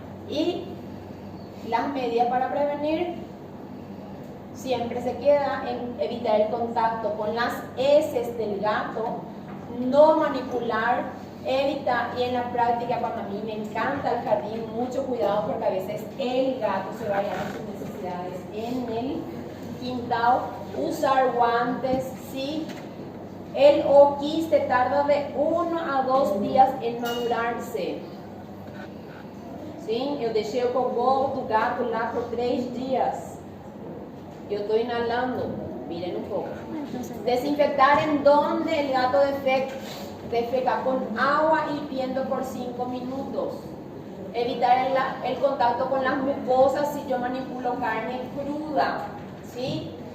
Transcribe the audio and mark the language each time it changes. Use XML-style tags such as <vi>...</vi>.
<es>Y las medidas para prevenir siempre se queda en evitar el contacto con las heces del gato, no manipular, evitar, y en la práctica cuando a mí me encanta el jardín, mucho cuidado porque a veces el gato se va a llevar sus necesidades en el quintal, usar guantes, ¿sí? El oquiste tarda de 1 a 2 días en madurarse, ¿sí?</es> <pt>Eu deixei o cocô do gato lá por 3 días.</pt> <es>Yo estoy inhalando, miren un poco. Desinfectar en donde el gato defeca con agua hirviendo por 5 minutos. Evitar el contacto con las mucosas si yo manipulo carne cruda, ¿sí?</es>